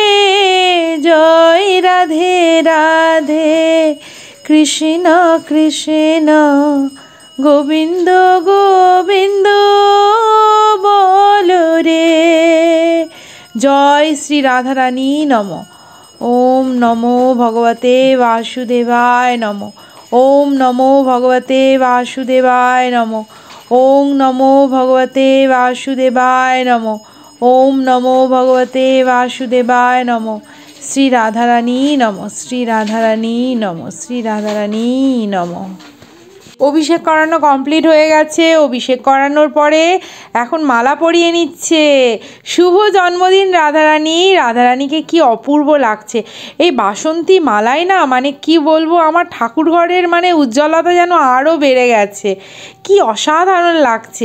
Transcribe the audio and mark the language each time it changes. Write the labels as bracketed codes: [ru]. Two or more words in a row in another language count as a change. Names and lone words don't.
[bn] জয় রাধে রাধে কৃষ্ণ কৃষ্ণ গোবিন্দ গোবিন্দ বলো রে। জয় শ্রী রাধারানী নম। [sa] ওম নমো ভগবতে বাসুদেবায় নম। ওম নমো ভগবতে বাসুদেবায় নম। ওম নমো ভগবতে বাসুদেবায় নম। ওম নমো ভগবতে বাসুদেবায় নম। [bn] শ্রী রাধারানী নম, শ্রী রাধারানী নম, শ্রী রাধারানী নম। অভিষেক করানো কমপ্লিট হয়ে গেছে। অভিষেক করানোর পরে এখন মালা পরিয়ে নিচ্ছে। শুভ জন্মদিন রাধারানী। রাধারানীকে কি অপূর্ব লাগছে এই বাসন্তী মালায়, না মানে কি বলবো, আমার ঠাকুর ঘরের মানে উজ্জ্বলতা যেন আরও বেড়ে গেছে, কি অসাধারণ লাগছে।